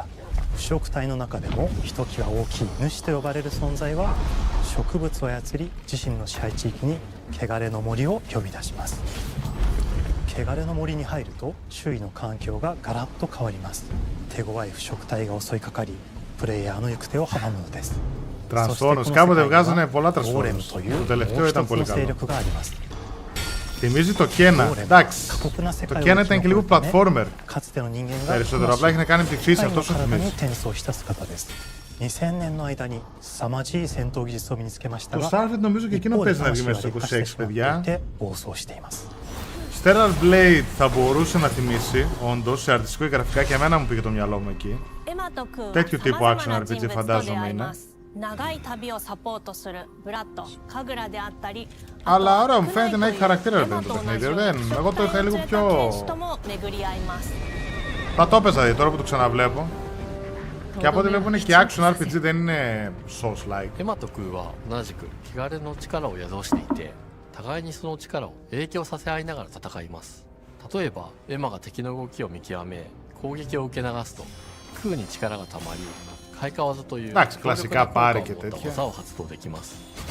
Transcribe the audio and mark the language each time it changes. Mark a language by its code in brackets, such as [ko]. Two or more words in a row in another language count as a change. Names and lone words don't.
[ja] 腐植体の中でもひときわ大きい主と呼ばれる存在は、植物を操り自身の支配地域に汚れの森を呼び出します。汚れの森に入ると周囲の環境がガラッと変わります。手強い腐植体が襲いかかり、プレイヤーの行く手を阻むのです。 [el] Τρανσφόρος, κάποτε βγάζανε πολλά τρανσφόρος. Το [ja] と [el] τελευταίο ήταν πολύ [ja] 勢 [el] καλό. [ja] 力があります。 [el] Θυμίζει το Kena. Εντάξει. Το Kena ήταν και λίγο platformer. Περισσότερο, απλά έχει να κάνει με τη φύση, αυτό σου θυμίζει. [ja] 2000 年の間に凄まじい戦闘技術を身につけましたが、 [el] Το Starfield νομίζω και εκείνο παίζει να βγει μέσα στο 26, παιδιά. Stellar Blade θα μπορούσε να θυμίσει, όντως, σε αρτιστικό και γραφικά, και εμένα μου πήγε το μυαλό μου εκεί. Τέτοιο τύπου [en] action RPG [el] φαντάζομαι είναι. Αλλά ωραία, μου φαίνεται να έχει χαρακτήρα το παιχνίδι. Εγώ το είχα λίγο πιο... Θα το έπαιζα τώρα που το ξαναβλέπω. Και από ό,τι βλέπω είναι και [en] action RPG, [el] δεν είναι Souls-like. [ja] エマとクーは同じく気軽の力を宿していて、互いにその力を影響させ合いながら戦います。例えばエマが敵の動きを見極め攻撃を受け流すとクーに力がたまり開花技という強力な効果を持った技を発動できます。